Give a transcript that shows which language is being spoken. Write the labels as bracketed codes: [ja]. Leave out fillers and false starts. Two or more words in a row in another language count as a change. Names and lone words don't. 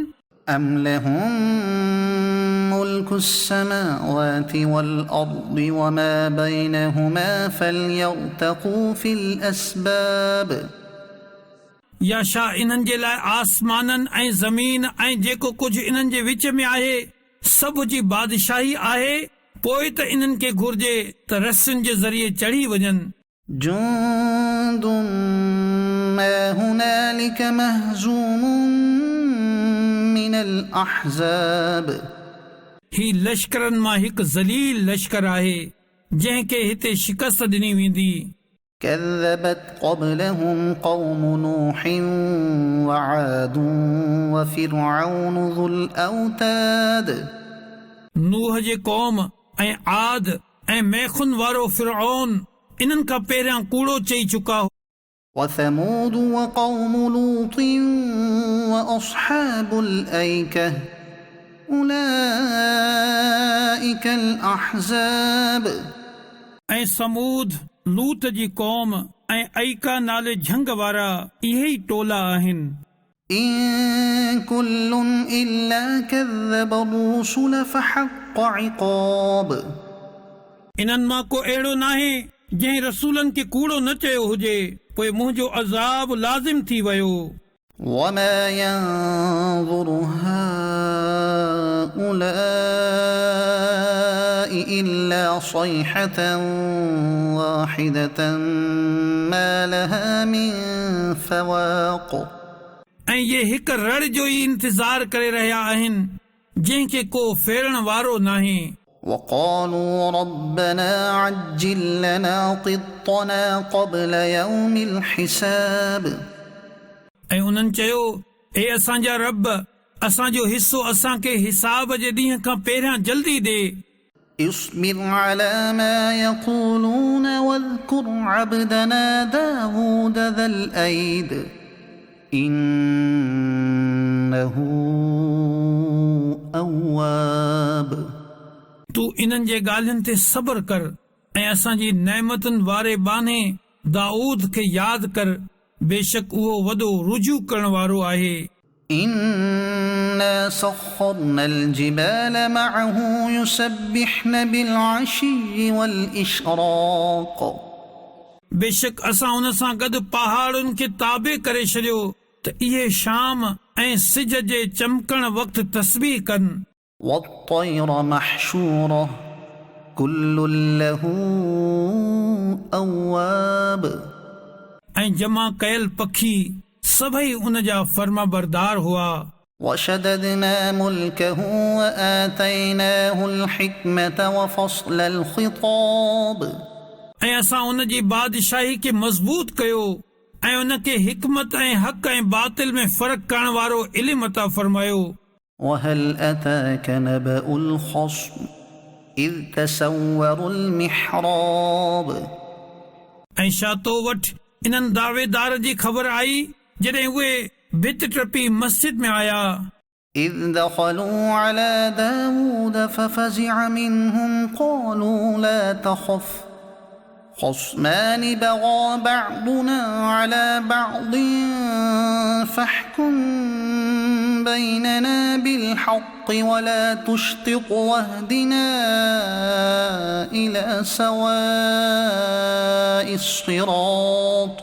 [ar] أم لهم ملك السماوات والأرض وما بينهما فليرتقوا في الأسباب [sd] या छा इन्हनि जे लाइ आसमाननि ऐं ज़मीन ऐं जेको कुझु इन्हनि जे विच में आहे सभु जी बादशाही आहे पोइ त इन्हनि खे घुर्जे त रस्सियुनि जे ज़रिए चढ़ी वञनि [ar] جند ما هنالك مهزوم من الأحزاب [sd] ही लश्करनि मां हिकु ज़लील लश्कर आहे जंहिंखे हिते शिकस्त ॾिनी वेंदी [ar] كذبت قبلهم قوم نوح وعاد وفرعون ذو الأوتاد [sd] नूह जे क़ौम ऐं आद ऐं मैखुन वारो फिरऔन इन्हनि खां पहिरियां कूड़ो चई चुका [ar] وثمود وقوم لوط وأصحاب الأيكة أولئك الأحزاب [sd] ऐं समूद लूत जी क़ौम ऐं ऐका नाले झंग वारा इहे ई टोला आहिनि [ar] إن كل إلا كذب الرسل فحق عقاب [sd] इन्हनि मां को अहिड़ो नाहे जंहिं रसूलनि खे कूड़ो न चयो हुजे पोइ मुंहिंजो अज़ाब लाज़िम थी वियो [ar] وما ينظر هؤلاء إلا صيحة واحدة ما لها من فواق [sd] ऐं ये हिकु रड़ जो ई इंतज़ार करे रहिया आहिनि जंहिंखे को फेरण वारो नाहे [ar] وقالوا ربنا عجل لنا قطنا قبل يوم الحساب [sd] ऐं उन्हनि चयो हे असांजा रब असांजो हिस्सो असांखे हिसाब जे ॾींहं खां पहिरियां जल्दी ॾे [ar] اصبر على ما يقولون واذكر عبدنا داود ذا الأيد إنه أواب [sd] तूं इन्हनि जे ॻाल्हियुनि ते सब्र कर ऐं असांजी नेमतुनि वारे बाने दाऊद खे यादि कर बेशक उहो वॾो रुजू करण वारो आहे [ar] إنا سخرنا الجبال معه يسبحن بالعشي والإشراق [sd] बेशक असां उन सां गॾु पहाड़ुनि खे ताबे करे छॾियो त इहे शाम ऐं सिज जे चमकण वक़्तु तस्बीह कनि [ar] والطير محشورة كل له أواب [sd] ऐं जमा कयल पखी सभई उन जा फर्मा बरदार हुआ [ar] وشددنا ملكه وآتيناه الحكمة وفصل الخطاب [sd] ऐं असां उन जी बादशाही खे मज़बूत कयो ऐं उन खे हिकमत ऐं हक़ ऐं बातिल में फ़र्क़ु करण वारो इल्मु अता फरमायो [ar] وهل أتاك نبأ الخصم إذ تسوروا المحراب [sd] ऐं छा तो वटि इन्हनि दावेदार जी ख़बर आई जॾहिं उहे भित टपी मस्जिद में आया [ar] إذ دخلوا على داود ففزع منهم قالوا لا تخف خصمان بغى بعضنا على بعض فاحكم بيننا بالحق ولا تشطط واهدنا إلى سواء الصراط.